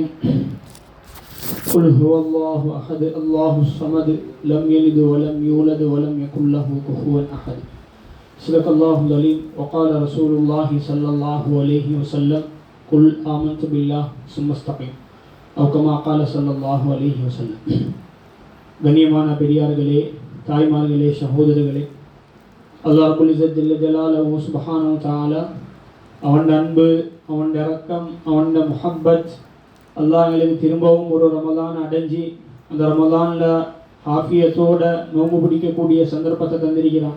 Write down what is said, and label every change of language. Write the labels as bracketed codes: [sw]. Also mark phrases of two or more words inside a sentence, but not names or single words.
[ar] قل هو الله أحد الله الصمد لم يلد ولم يولد ولم يكن له كفوا أحد. صدق الله العظيم. وقال رسول الله صلى الله عليه وسلم قل آمنت بالله ثم استقم أو كما قال صلى الله عليه وسلم. [ta] கண்ணியமான பெரியார்களே, தாய்மார்களே, சகோதரர்களே, அல்லாஹ் [ar] رب العزة جل جلاله سبحانه وتعالى [ta] அவன் அன்பு, அவன் இரக்கம், அவன் முஹப்பத் அல்லாஹ் எங்களுக்கு திரும்பவும் ஒரு ரமலான் அடைஞ்சி அந்த ரமலானில் ஆஃபியத்தோட நோம்பு பிடிக்கக்கூடிய சந்தர்ப்பத்தை தந்திருக்கிறான்.